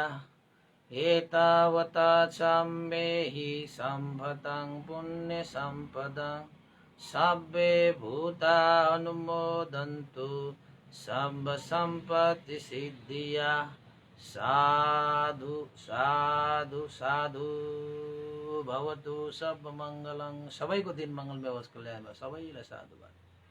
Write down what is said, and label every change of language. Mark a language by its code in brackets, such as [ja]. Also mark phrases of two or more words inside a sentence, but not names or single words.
[pi] एतावता सम्मेहि सम्भतं पुण्य सम्पदं सब्बे भूता अनुमोदन्तु सम्भ सम्पत्ति सिद्धिया। साधु साधु साधु भवतु सब मङ्गलं। [ne] सबैको दिन मङ्गलमय होस्, कल्याण होस्। सबैलाई साधुवाद।